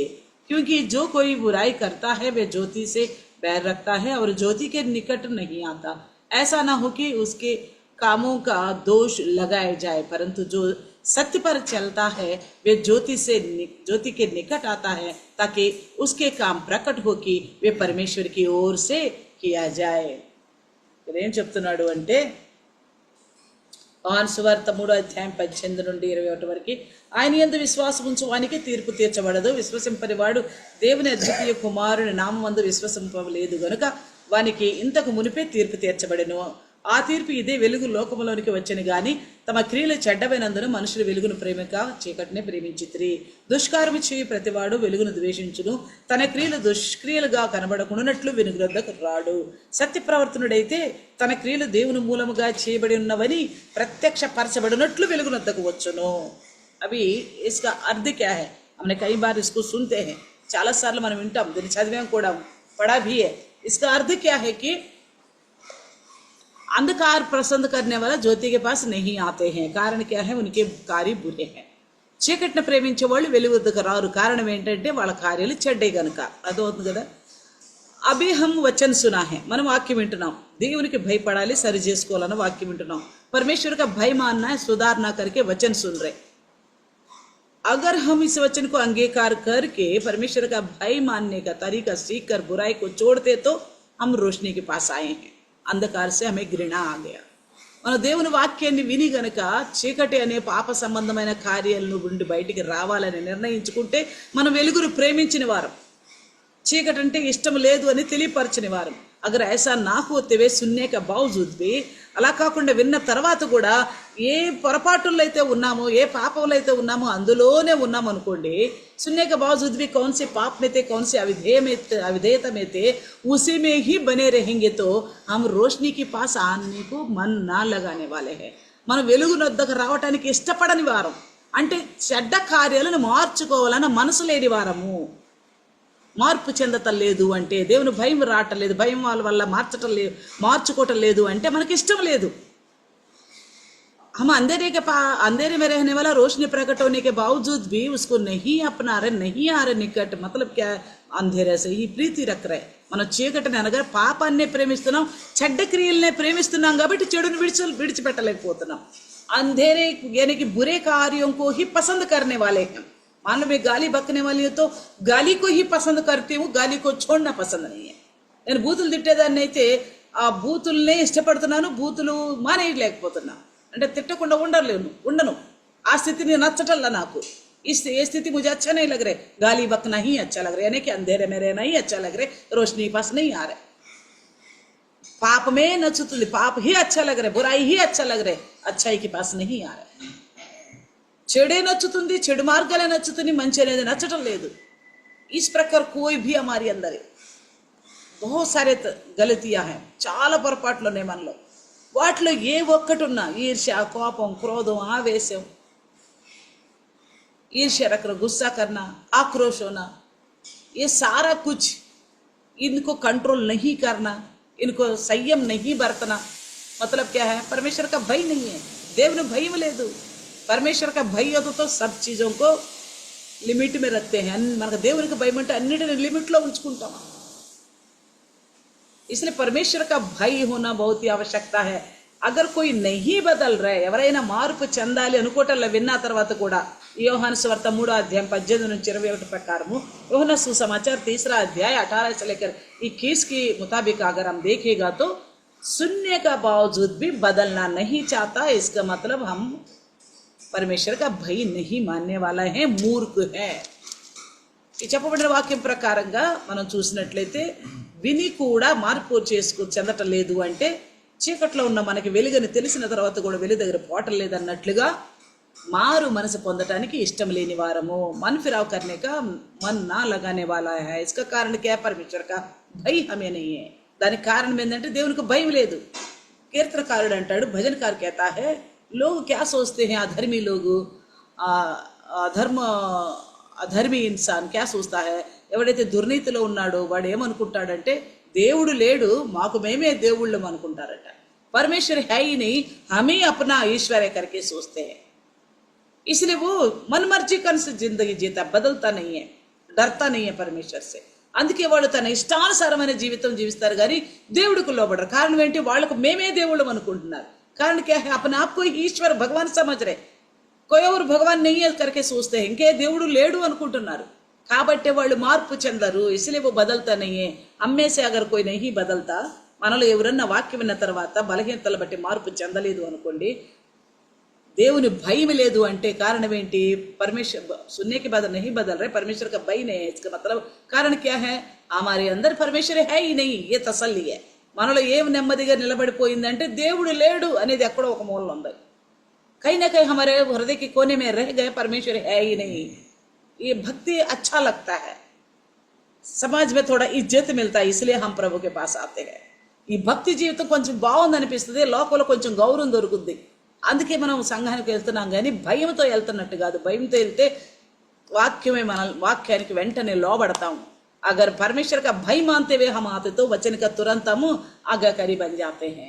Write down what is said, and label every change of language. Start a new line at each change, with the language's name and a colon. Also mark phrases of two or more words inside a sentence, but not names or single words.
Hindi: क्योंकि जो कोई बुराई करता है वह ज्योति से बैर रखता है और ज्योति के निकट नहीं आता. ऐसा ना हो कि उसके कामों का दोष लगाया जाए, परंतु जो सत्य पर चलता है वे ज्योति के निकट आता है, ताकि उसके काम प्रकट हो कि वे परमेश्वर की ओर से किया जाए.
Telugu: ఏం చెప్తున్నాడు అంటే యోహాను సువార్త 3వ అధ్యాయం 18 నుండి 21 వరకు, ఆయన యందు విశ్వాసం ఉంచువానికి తీర్పు తీర్చబడదు, విశ్వసింపని వాడు దేవుని అద్వితీయ కుమారుని నామమందు విశ్వసింపలేదు గనుక వానికి ఇంతకు మునిపే తీర్పు తీర్చబడెను. ఆ తీర్పు ఇదే, వెలుగు లోకములోనికి వచ్చెను గాని తమ క్రియలు చెడ్డమైనందున మనుషులు వెలుగును ప్రేమిక చీకటినే ప్రేమించితిరి. దుష్కారము చేయి ప్రతివాడు వెలుగును ద్వేషించును, తన క్రియలు దుష్క్రియలుగా కనబడకుండానట్లు వెలుగు వద్దకు రాడు. సత్యప్రవర్తనుడైతే తన క్రియలు దేవుని మూలముగా చేయబడి ఉన్నవని ప్రత్యక్షపరచబడినట్లు వెలుగు వద్దకు వచ్చును.
Hindi: అవి इसका अर्थ क्या है? हमने कई बार इसको सुनते हैं,
Telugu: చాలా సార్లు మనం వింటాం, దీన్ని చదివాం కూడా,
Hindi: पढ़ा भी है. इसका अर्थ क्या है कि अंधकार पसंद करने वाला ज्योति के पास नहीं आते हैं. कारण क्या है? उनके कार्य बुरे हैं.
Telugu: చీకటిని ప్రేమించే వాళ్ళు వెలుగు వద్దకు రారు. కారణం ఏంటంటే వాళ్ళ కార్యాలు చెడ్డే గనుక. అర్థమవుతుంది కదా.
Hindi: अभी हम वचन सुना है,
Telugu: మనం వాక్యం వింటున్నాం. దేవునికి భయపడాలి, సరి చేసుకోవాలన్న వాక్యం వింటున్నాం.
Hindi: परमेश्वर का भय मानना है, सुधारना करके वचन सुन रहे. अगर हम इस वचन को अंगीकार करके परमेश्वर का भय मानने का तरीका सीख कर बुराई को छोड़ते तो हम रोशनी के पास आए हैं. अंधकार से हमें घृणा आ गया.
Telugu: మన దేవుని వాక్యాన్ని విని గనక చీకటి అనే పాప సంబంధమైన కార్యాల నుండి బయటికి రావాలని నిర్ణయించుకుంటే మనం వెలుగును ప్రేమించిన వారం, చీకటి అంటే ఇష్టం లేదు అని తెలియపరచిన వారం.
Hindi: अगर ऐसा ना होते वे सुनने का बावजूद भी,
Telugu: అలా కాకుండా విన్న తర్వాత కూడా ఏ పొరపాటుల్లో అయితే ఉన్నామో, ఏ పాపంలో అయితే ఉన్నామో అందులోనే ఉన్నాం అనుకోండి.
Hindi: सुनने के बावजूद भी कौन से पाप में थे, कौन से अविधेयता में थे, उसी में ही बने रहेंगे तो हम रोशनी के पास आने को मन ना लगाने वाले हैं.
Telugu: మనం వెలుగునొద్దకు రావటానికి ఇష్టపడని వారం, అంటే చెడ్డ కార్యాలను మార్చుకోవాలన్న మనసు లేని వారము. మార్పు చెందటలేదు అంటే, దేవుని భయం రావటం లేదు, భయం వాళ్ళ వల్ల మార్చుకోవటం లేదు అంటే మనకి ఇష్టం లేదు.
Hindi: हम अंधेरे में रहने वाला रोशनी प्रकट होने के बावजूद भी उसको नहीं अपना रहे, नहीं आ रहे निकट. मतलब क्या? अंधेरे से ही प्रीति रख रहे.
Telugu: మనం చీకటిని అనగా పాపాన్నే ప్రేమిస్తున్నాం, చెడ్డ క్రియలనే ప్రేమిస్తున్నాం కాబట్టి చెడును విడిచిపెట్టలేకపోతున్నాం.
Hindi: अंधेरे यानी कि बुरे कार्यों को ही पसंद करने वाले हैं. मान लो मैं गाली बकने वाली हूँ तो गाली को ही पसंद करती हूँ, गाली को छोड़ना पसंद नहीं है.
Telugu: నేను బూతులు తిట్టేదాన్ని అయితే ఆ బూతుల్నే ఇష్టపడుతున్నాను, బూతులు మానేయలేకపోతున్నా. అంటే తిట్టకుండా ఉండను. ఆ స్థితిని నచ్చటల్లా నాకు.
Hindi: ये स्थिति मुझे अच्छा नहीं लग रहा, गाली बकना ही अच्छा लग रहा है, यानी कि अंधेरे में रहना ही अच्छा लग रहा है, रोशनी पास नहीं आ रहा. पाप में नचुतुंदी, पाप ही अच्छा लग रहा है, बुराई ही अच्छा लग रहा है, अच्छाई के पास नहीं आ रहा.
Telugu: చెడే నచ్చుతుంది, చెడు మార్గాలే నచ్చుతుంది, మంచి అనేది నచ్చటం లేదు.
Hindi: इस प्रकार कोई भी हमारी अंदर बहुत सारे गलतियां हैं,
Telugu: చాలా పొరపాట్లు ఉన్నాయి మనలో. వాటిలో ఏ ఒక్కటి ఉన్నా ఈర్ష్య, కోపం, క్రోధం, ఆవేశం,
Hindi: ईर्ष्या रखना, गुस्सा करना, आक्रोश होना, ये सारा कुछ इनको कंट्रोल नहीं करना, इनको संयम नहीं बरतना. मतलब क्या है? परमेश्वर का भय नहीं है,
Telugu: దేవుని భయం లేదు.
Hindi: परमेश्वर का भय हो तो सब चीज़ों को लिमिट में रखते हैं.
Telugu: మనకు దేవునికి భయం అంటే అన్నిటిని లిమిట్లో ఉంచుకుంటాం.
Hindi: इसलिए परमेश्वर का भय होना बहुत ही आवश्यकता है. अगर कोई नहीं बदल रहे,
Telugu: ఎవరైనా మార్పు చెందాలి అనుకోవటంలో విన్న తర్వాత కూడా యోహాను సువార్త 3:18-21
Hindi: प्रकार యోహాను सुसमाचार 3:18 से लेकर 21 के मुताबिक अगर हम देखेगा तो सुनने का बावजूद भी बदलना नहीं चाहता. इसका मतलब हम परमेश्वर का भय नहीं मानने वाला है, मूर्ख है.
Telugu: ఈ చెప్పబడిన వాక్యం ప్రకారంగా మనం చూసినట్లయితే విని కూడా మార్పు చెందటం లేదు అంటే చీకట్లో ఉన్న మనకి వెలుగని తెలిసిన తర్వాత కూడా వెలుగు దగ్గర పోవటం లేదన్నట్లుగా మారు మనసు పొందటానికి ఇష్టం లేని వారము.
Hindi: मन फिराव करने का मन ना लगाने वाला है. इसका कारण क्या है? परमेश्वर का भय हमें नहीं है.
Telugu: దానికి కారణం ఏంటంటే దేవునికి భయం లేదు. కీర్తనకారుడు అంటాడు, భజనకారు
Hindi: कहता है, लोग क्या सोचते हैं, अधर्मी लोग, अधर्मी इंसान क्या सोचता है,
Telugu: ఎవడైతే దుర్నీతిలో ఉన్నాడో వాడు ఏమనుకుంటాడంటే దేవుడు లేడు, మాకు మేమే దేవుళ్ళం అనుకుంటారట.
Hindi: परमेश्वर है ही नहीं, हम ही अपना ईश्वर करके सोचते हैं. इसलिए वो मन मर्जी कर से जिंदगी जीता, बदलता नहीं है, डरता नहीं है परमेश्वर से.
Telugu: అందుకే వాళ్ళు తన ఇష్టానుసారమైన జీవితం జీవిస్తారు కానీ దేవుడికి లోబడరు. కారణం ఏంటి? వాళ్ళకు మేమే దేవుళ్ళం అనుకుంటున్నారు.
Hindi: कारण क्या है? अपने आप को ईश्वर भगवान समझ रहे, कोई और भगवान नहीं है करके सोचते हैं.
Telugu: इंके దేవుడు లేడు అనుకుంటున్నారు కాబట్టి వాళ్ళు మార్పు చెందరు.
Hindi: इसलिए वो बदलता नहीं है. हमें से अगर कोई नहीं बदलता,
Telugu: మనలో ఎవరన్నా వాక్యం విన్న తర్వాత బలహీనతలు బట్టి మార్పు చెందలేదు అనుకోండి, దేవుని భయం లేదు అంటే కారణం ఏంటి?
Hindi: परमेश्वर सुनने के बाद नहीं बदल रहे, परमेश्वर का भय नहीं है, इसका मतलब कारण क्या है? हमारे अंदर परमेश्वर है ही नहीं, ये तसल्ली है.
Telugu: మనలో ఏం నెమ్మదిగా నిలబడిపోయిందంటే దేవుడు లేడు అనేది ఎక్కడో ఒక మూలలో ఉంది.
Hindi: कहीं ना कहीं हमारे हृदय के कोने में रह गए परमेश्वर है ही नहीं. ये भक्ति अच्छा लगता है, समाज में थोड़ा इज्जत मिलता है, इसलिए हम प्रभु के पास आते हैं.
Telugu: ఈ భక్తి జీవితం కొంచెం బాగుంది అనిపిస్తుంది, లోకంలో కొంచెం గౌరవం దొరుకుద్ది, అందుకే మనం సంఘానికి వెళ్తున్నాం. కానీ భయంతో వెళ్తున్నట్టు కాదు. భయంతో వెళ్తే వాక్యానికి వెంటనే లోబడతాం.
Hindi: अगर परमेश्वर का भय मानते हुए हम आते तो वचन का तुरंत हम आज्ञाकारी बन जाते हैं.